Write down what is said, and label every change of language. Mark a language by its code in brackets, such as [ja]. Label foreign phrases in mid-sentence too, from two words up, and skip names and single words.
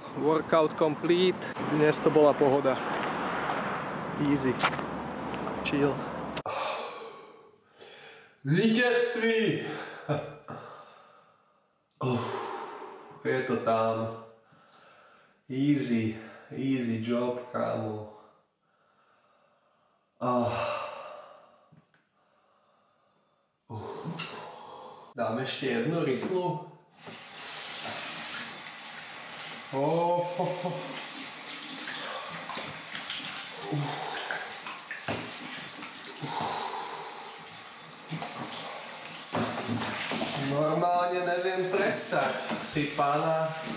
[en] Workout complete. [sk] Dnes to bola pohoda. Easy. Chill. Víťazství! Je to tam. [en] Easy. Easy job, [sk] kámo. Dám ešte jednu rýchlu. Normálne neviem prestať, si pána.